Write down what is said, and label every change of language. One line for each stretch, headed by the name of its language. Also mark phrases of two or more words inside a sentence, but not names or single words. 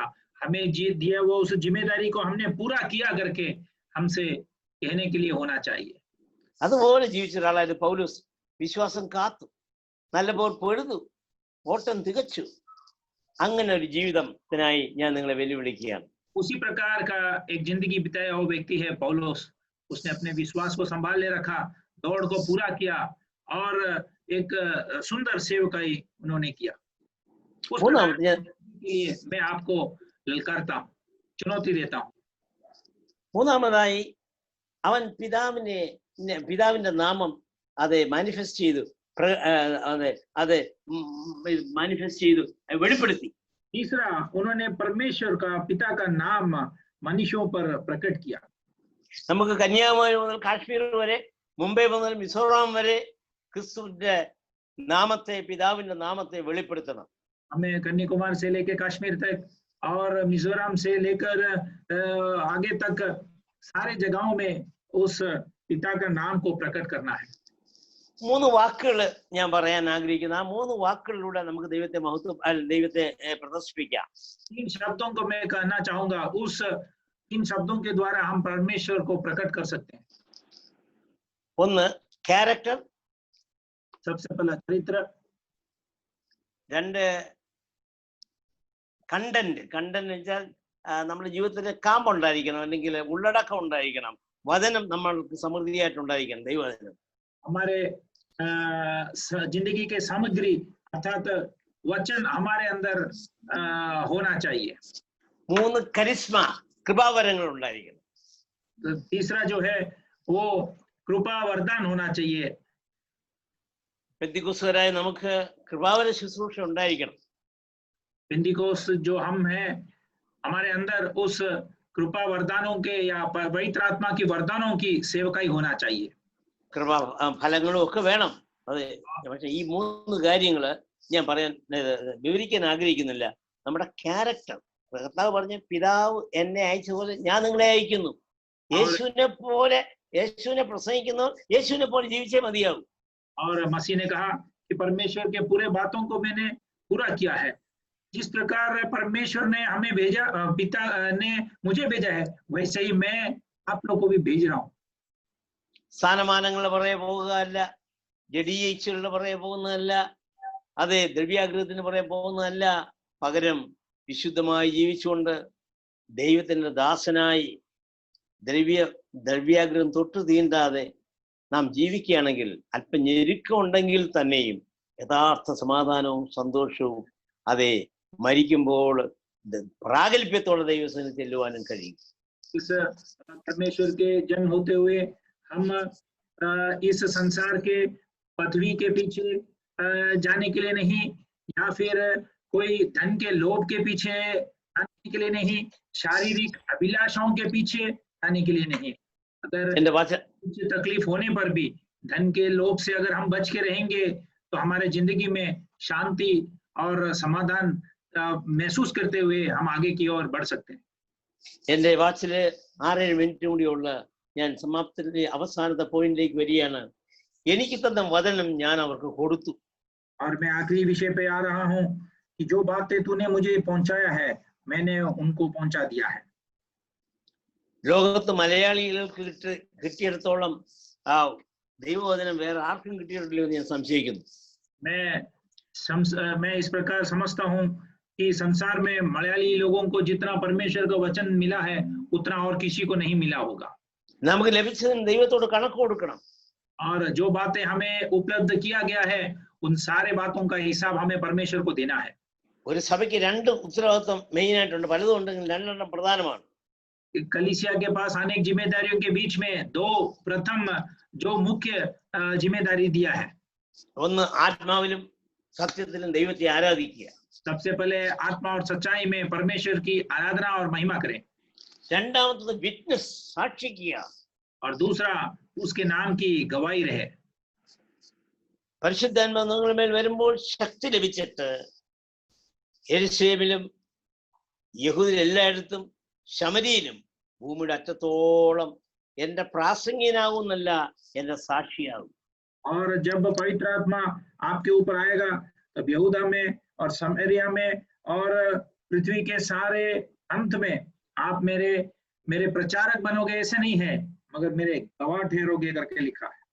Hindi: हमें दिया वो उस जिम्मेदारी को हमने पूरा किया करके हमसे कहने के लिए होना चाहिए।
Malayalam: അതുപോലെ ജീവിച്ച ഒരാളായിരുന്നു പൗലോസ്. വിശ്വാസം കാത്തു, നല്ലപോലെ പൊഴുതു, ഓട്ടം തികച്ചു. അങ്ങനെ ഒരു ജീവിതത്തിനായി ഞാൻ നിങ്ങളെ വെല്ലുവിളിക്കുകയാണ്.
Hindi: उसी प्रकार का एक जिंदगी बिताया हुआ व्यक्ति है पौलुस। उसने अपने विश्वास को संभाले रखा, दौड़ को पूरा किया और एक सुंदर सेवकाई उन्होंने किया। उस प्रकार के लिए मैं आपको ललकारता हूँ, चुनौती देता हूँ।
Malayalam: മൂന്നാമതായി അവൻ പിതാവിന്റെ നാമം അത് മാനിഫെസ്റ്റ് ചെയ്തു, മാനിഫെസ്റ്റ് ചെയ്തു, വെളിപ്പെടുത്തി.
Hindi: तीसरा, उन्होंने परमेश्वर का, पिता का नाम मनुष्यों पर प्रकट किया।
Malayalam: നമുക്ക് കന്യാകുമാരി മുതൽ കാശ്മീർ വരെ, മുംബൈ മുതൽ മിസോറാം വരെ ക്രിസ്തുവിന്റെ നാമത്തെ, പിതാവിന്റെ നാമത്തെ വെളിപ്പെടുത്തണം.
Hindi: हमें कन्याकुमारी से लेकर कश्मीर तक और मिजोरम से लेकर आगे तक सारे जगहों में उस पिता का नाम को प्रकट करना है।
Malayalam: 3 വാക്കുകൾ ഞാൻ പറയാൻ ആഗ്രഹിക്കുന്നു. ആ 3 വാക്കുകളിലൂടെ നമുക്ക് ദൈവത്തെ പ്രദർശിപ്പിക്കാം.
Hindi: 3 शब्दों को मैं कहना चाहूंगा, उस 3 शब्दों के द्वारा हम परमेश्वर को प्रकट कर सकते हैं।
Malayalam: 1 ക്യാരക്ടർ,
Hindi: सबसे पहला चरित्र।
Malayalam: 2 കണ്ടന്റ്. കണ്ടന്റ് വെച്ചാൽ നമ്മുടെ ജീവിതത്തിൽ കാമ്പ് ഉണ്ടായിരിക്കണം, അല്ലെങ്കിൽ ഉള്ളടക്കം ഉണ്ടായിരിക്കണം. വചനം നമ്മൾക്ക് സമൃദ്ധിയായിട്ടുണ്ടായിരിക്കണം, ദൈവവചനം.
Hindi: हमारे जिंदगी के सामग्री अर्थात वचन हमारे अंदर होना चाहिए।
Malayalam: 3 കരിസ്മ, കൃപാവരങ്ങൾ ഉണ്ടായിരിക്കണം.
Hindi: तीसरा जो है वो कृपा वरदान होना चाहिए।
Malayalam: പെന്തിക്കോസ്തുകാരായ നമുക്ക് കൃപാവര ശുശ്രൂഷ ഉണ്ടായിരിക്കണം.
Hindi: पेंटिकोस जो हम हैं, हमारे अंदर उस कृपा वरदानों के या पवित्र आत्मा की वरदानों की सेवकाई होना चाहिए।
Malayalam: കൃപ ഫലങ്ങളും ഒക്കെ വേണം. അതെ, പക്ഷെ ഈ 3 കാര്യങ്ങള് ഞാൻ വിവരിക്കാൻ ആഗ്രഹിക്കുന്നില്ല. നമ്മുടെ ക്യാരക്ടർ, കർത്താവ് പറഞ്ഞ പിതാവ് എന്നെ അയച്ച പോലെ ഞാൻ നിങ്ങളെ അയക്കുന്നു. യേശുവിനെ പ്രസംഗിക്കുന്നവർ യേശുവിനെ പോലെ ജീവിച്ചേ മതിയാകും.
Hindi: और मसीह ने कहा कि परमेश्वर के पूरे बातों को मैंने पूरा किया है। जिस प्रकार परमेश्वर ने हमें भेजा, पिता ने मुझे भेजा है, वैसे ही मैं आप लोगों को भी भेज रहा हूँ।
Malayalam: സ്ഥാനമാനങ്ങളുടെ പുറകെ പോകുകയല്ല, ജഡീയ ഇച്ഛകളുടെ പുറകെ പോകുന്നതല്ല, അതെ ദ്രവ്യാഗ്രഹത്തിന് പുറകെ പോകുന്നതല്ല, പകരം വിശുദ്ധമായി ജീവിച്ചുകൊണ്ട് ദൈവത്തിന്റെ ദാസനായി ദ്രവ്യാഗ്രഹം തൊട്ട് തീണ്ടാതെ നാം ജീവിക്കുകയാണെങ്കിൽ അല്പം ഞെരുക്കമുണ്ടെങ്കിൽ തന്നെയും യഥാർത്ഥ സമാധാനവും സന്തോഷവും അതെ മരിക്കുമ്പോൾ പ്രാഗൽഭ്യത്തോടെ ദൈവസന്നിധിയിൽ ചെല്ലുവാനും കഴിയും.
Hindi: इस परमेश्वर के जन्म होते हुए हम इस संसार के पृथ्वी के पीछे जाने के लिए नहीं, या फिर कोई धन के लोभ के पीछे जाने के लिए नहीं, शारीरिक अभिलाषाओं के पीछे जाने के लिए नहीं। अगर तकलीफ होने पर भी धन के लोभ से अगर हम बच के रहेंगे तो हमारे जिंदगी में शांति और समाधान महसूस करते हुए हम आगे की ओर बढ़ सकते हैं।
Malayalam: എന്റെ വാച്ചില് 6-7 മിനിറ്റ് കൂടിയുള്ള ഞാൻ സമാപ്തിയുടെ അവസാനത്തെ പോയിന്റിലേക്ക് വരികയാണ്. എനിക്ക് തന്ന വചനം ഞാൻ അവർക്ക് കൊടുത്തു.
Hindi: और मैं आखिरी विषय पे आ रहा हूँ कि जो बातें तूने मुझे पहुंचाया है मैंने उनको पहुंचा दिया है।
Malayalam: ലോകത്ത് മലയാളികൾക്ക് കിട്ടിയിടത്തോളം ആ ദൈവവചനം വേറെ ആർക്കും കിട്ടിയിട്ടില്ല എന്ന് ഞാൻ സംശയിക്കുന്നു.
Hindi: मैं इस प्रकार समझता हूँ कि संसार में मलयाली लोगों को जितना परमेश्वर का वचन मिला है उतना और किसी को नहीं मिला होगा।
Malayalam: നമുക്ക് ലഭിച്ചതിന് ദൈവത്തോട് കണക്ക് കൊടുക്കണം.
Hindi: और जो बातें हमें उपलब्ध किया गया है उन सारे बातों का हिसाब हमें परमेश्वर को देना है।
Malayalam: ഒരു സഭയ്ക്ക് 2 ഉത്തരവാദിത്വം മെയിൻ ആയിട്ടുണ്ട്. പലതും ഉണ്ടെങ്കിൽ 2 പ്രധാനമാണ്.
Hindi: कलीसिया के पास अनेक जिम्मेदारियों के बीच में 2 प्रथम जो मुख्य जिम्मेदारी दिया है।
Malayalam: ഒന്ന് ആത്മാവിലും സത്യത്തിലും ദൈവത്തെ ആരാധിക്കുക.
Hindi: सबसे पहले आत्मा और सच्चाई में परमेश्वर की आराधना और महिमा करें।
Malayalam: രണ്ടാമത്തത് വിറ്റ്നസ്, സാക്ഷിക്കുക.
Hindi: और दूसरा उसके नाम की गवाही रहे।
Malayalam: പരിശുദ്ധാത്മാവ് നിങ്ങളുടെ മേൽ വരുമ്പോൾ ശക്തി ലഭിച്ചിട്ട് യെരുശലേമിലും യഹൂദയിൽ എല്ലായിടത്തും ശമരിയിലും ഭൂമിയുടെ അറ്റത്തോളം എന്റെ പ്രാസംഗികനാകുന്നല്ല എന്റെ സാക്ഷിയാകും.
Hindi: और जब पवित्र आत्मा आपके ऊपर आएगा तब यहूदा में और समरिया में और पृथ्वी के सारे अंत में आप मेरे प्रचारक बनोगे, ऐसे नहीं है मगर मेरे गवाह ठहरोगे करके लिखा है।